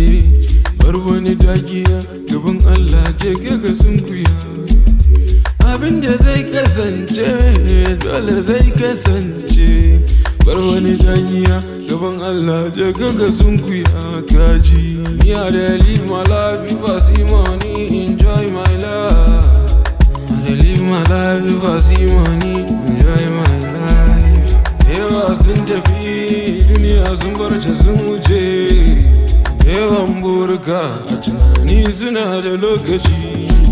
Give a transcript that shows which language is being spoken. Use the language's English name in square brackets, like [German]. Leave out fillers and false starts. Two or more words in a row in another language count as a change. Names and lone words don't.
[Hausa] Bar wani dakiya gaban Allah je ga sunkuya. Abinda zai kasance dole zai kasance. Bar wani dakiya gaban Allah je ga sunkuya. Kaji me [Nigerian Pidgin] I dey live my life if I see money enjoy my life. I dey live my life if I see money enjoy my life. [Hausa] Yawa sun tafi duniya sun barce sun wuce. Yawan burka a tunani suna da lokaci.